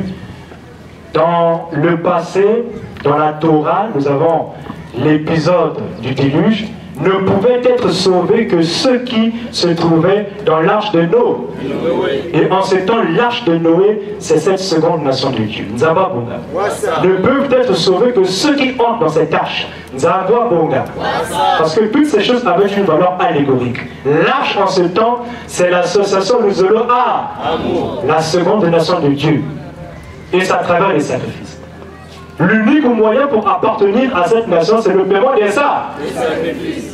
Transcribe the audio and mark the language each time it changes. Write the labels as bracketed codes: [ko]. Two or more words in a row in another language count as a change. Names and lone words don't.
[fr] Dans le passé, dans la Torah, nous avons l'épisode du déluge, ne pouvaient être sauvés que ceux qui se trouvaient dans l'arche de Noé. Et en ce temps, l'arche de Noé, c'est cette seconde nation de Dieu. [kg] Nzaba Bonga. [fr] Ne peuvent être sauvés que ceux qui entrent dans cette arche. [kg] Nzaba Bonga. [fr] Parce que toutes ces choses avaient une valeur allégorique. L'arche en ce temps, c'est l'association Luzolo à la seconde nation de Dieu. Et ça travers les sacrifices. L'unique moyen pour appartenir à cette nation, c'est le paiement des sacrifices.